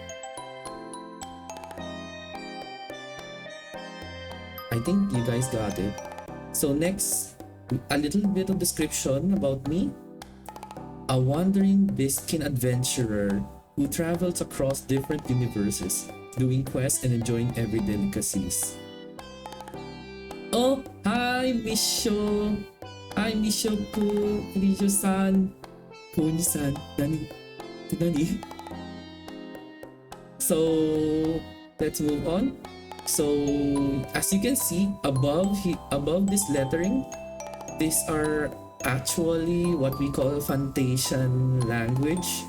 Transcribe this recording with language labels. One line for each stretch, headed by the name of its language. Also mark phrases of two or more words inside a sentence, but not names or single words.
English: I think you guys got it. So next, a little bit of description about me. A wandering Biskin adventurer who travels across different universes, doing quests and enjoying every delicacies. Oh, hi Misho! Hi Misho-ku! Misho-san!
Japanese: Kuni-san! Nani? Nani?
English: So, let's move on. So, as you can see above this lettering, these are actually what we call Fantasian language.